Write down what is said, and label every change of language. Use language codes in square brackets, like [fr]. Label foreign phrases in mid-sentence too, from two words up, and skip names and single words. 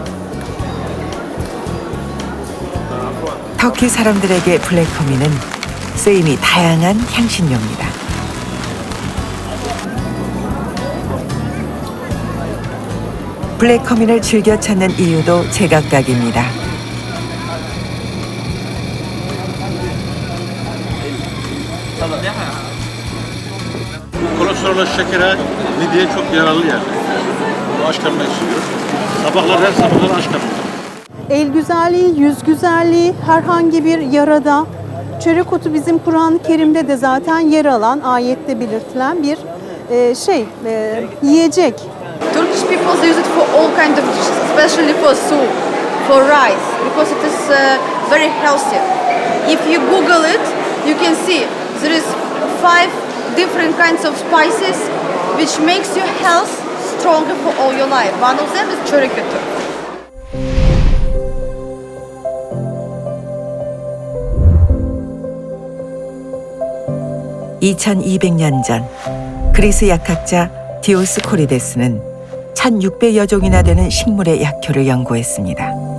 [ko] 터키 사람들에게 블랙커민은 쓰임이 다양한 향신료입니다. 블랙커민을 즐겨 찾는 이유도 제각각입니다. [tr] Kolesterol şekere mideye çok yararlı yani. Bu aşkarma içiliyor. Sabahlar her sabahlar aşkarma. El güzelliği, yüz güzelliği, herhangi bir yarada. Çörek otu bizim Kur'an-ı Kerim'de de zaten yer alan, ayette belirtilen bir yiyecek. [en] Turkish people use it for all kinds of dishes, especially for soup, for rice, because it is very healthy. If you Google it, you can see there is 5 different kinds of spices which makes your health stronger for all your life. One of them is [tr] çörek otu. [ko] 2200년 전 그리스 약학자 디오스코리데스는 1600여 종이나 되는 식물의 약효를 연구했습니다.